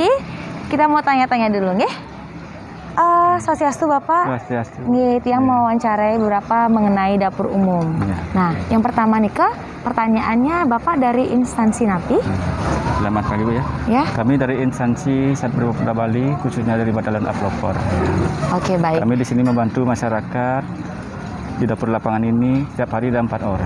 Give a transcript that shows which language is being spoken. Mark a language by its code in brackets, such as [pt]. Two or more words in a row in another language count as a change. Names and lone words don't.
[id] Kita mau tanya-tanya dulu, nggih? Swastiastu Bapak. Swastiastu. Nggih, yang mewawancarai beberapa mengenai dapur umum. Ya. Nah, yang pertama nih pertanyaannya Bapak dari instansi Napi. Selamat pagi Bu ya. Ya. Kami dari instansi Satpol PP Bali, khususnya dari Batalan Aplopor. Oke, baik. Kami di sini membantu masyarakat di dapur lapangan ini setiap hari ada 4 orang.